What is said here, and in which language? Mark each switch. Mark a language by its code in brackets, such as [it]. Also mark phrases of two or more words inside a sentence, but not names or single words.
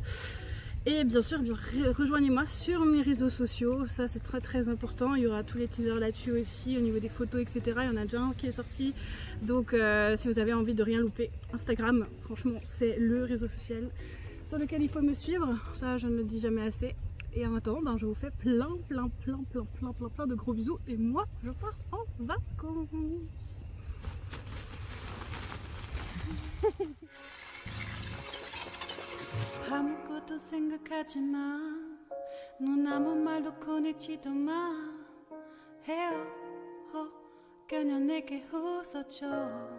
[fr] Et bien sûr, rejoignez-moi sur mes réseaux sociaux, ça c'est très important, il y aura tous les teasers là-dessus aussi, au niveau des photos etc, il y en a déjà un qui est sorti, donc si vous avez envie de rien louper, Instagram, franchement c'est le réseau social sur lequel il faut me suivre, ça je ne le dis jamais assez. Et en attendant, je vous fais plein de gros bisous et moi je pars en vacances. [ko] 아무것도 생각하지 마. 눈 아무 말도 꺼내지도 마. 헤어 그냥 내게 웃어줘.